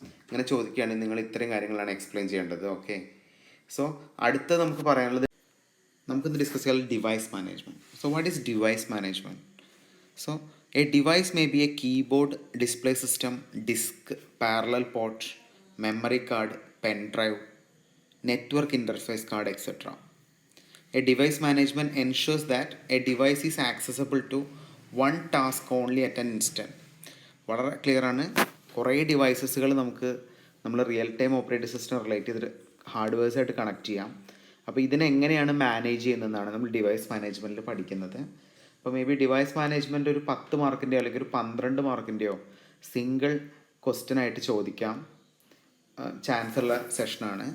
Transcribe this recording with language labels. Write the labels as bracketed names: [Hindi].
[Malayalam] ഇങ്ങനെ ചോദിക്കുകയാണെങ്കിൽ നിങ്ങൾ ഇത്രയും കാര്യങ്ങളാണ് എക്സ്പ്ലെയിൻ ചെയ്യേണ്ടത്. ഓക്കെ, സോ അടുത്ത നമുക്ക് പറയാനുള്ളത്, നമുക്കിന്ന് ഡിസ്കസ് ചെയ്യാൻ device management. [English] So what is device management? [Malayalam] So [English] A device may be a keyboard, display system, disk, parallel port, memory card, pen drive, network interface card, etc. A device management ensures that a device is accessible to one task only at an instant. [Malayalam] വളരെ clear ആണ്. കുറേ ഡിവൈസസുകൾ നമ്മൾ real time operating system relate ചെയ്തിട്ട് ഹാർഡ്വെയർസായിട്ട് connect ചെയ്യാം. അപ്പോൾ ഇതിനെങ്ങനെയാണ് manage ചെയ്യുന്നതെന്നാണ് നമ്മൾ device മാനേജ്മെൻറ്റിൽ പഠിക്കുന്നത്. അപ്പോൾ മേ ബി ഡിവൈസ് മാനേജ്മെൻറ്റ് ഒരു 10 മാർക്കിൻ്റെയോ അല്ലെങ്കിൽ ഒരു 12 മാർക്കിൻ്റെയോ സിംഗിൾ ക്വസ്റ്റ്യൻ ആയിട്ട് ചോദിക്കാം ചാൻസ് ഉള്ള സെഷനാണ്.